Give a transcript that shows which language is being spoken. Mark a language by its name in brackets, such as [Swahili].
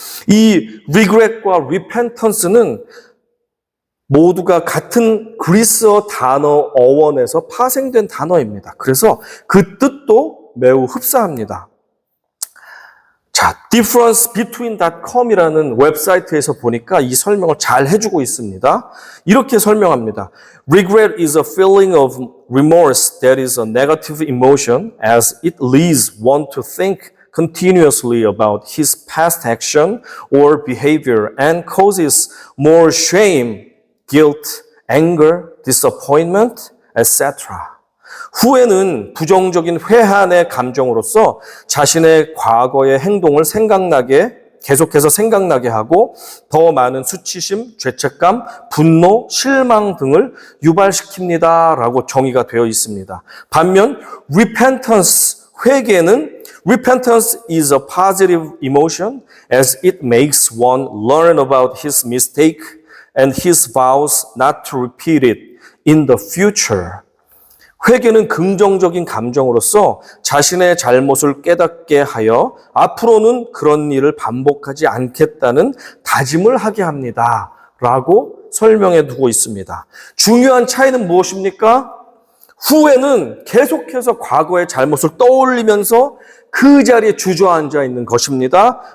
[Korean] 이 regret과 repentance는 모두가 같은 그리스어 단어 어원에서 파생된 단어입니다. 그래서 그 뜻도 매우 흡사합니다. 자, differencebetween.com이라는 웹사이트에서 보니까 이 설명을 잘 해주고 있습니다. 이렇게 설명합니다. [English] Regret is a feeling of remorse that is a negative emotion as it leads one to think continuously about his past action or behavior and causes more shame, guilt, anger, disappointment, etc. [Korean] 후회는 부정적인 회한의 감정으로서 자신의 과거의 행동을 계속해서 생각나게 하고 더 많은 수치심, 죄책감, 분노, 실망 등을 유발시킵니다. 라고 정의가 되어 있습니다. 반면 [English] repentance, [Korean] 회개는 [English] repentance is a positive emotion as it makes one learn about his mistake and his vows not to repeat it in the future. [Korean] 회개는 긍정적인 감정으로서 자신의 잘못을 깨닫게 하여 앞으로는 그런 일을 반복하지 않겠다는 다짐을 하게 합니다. 라고 설명해 두고 있습니다. 중요한 차이는 무엇입니까? 후회는 계속해서 과거의 잘못을 떠올리면서 그 자리에 주저앉아 있는 것입니다.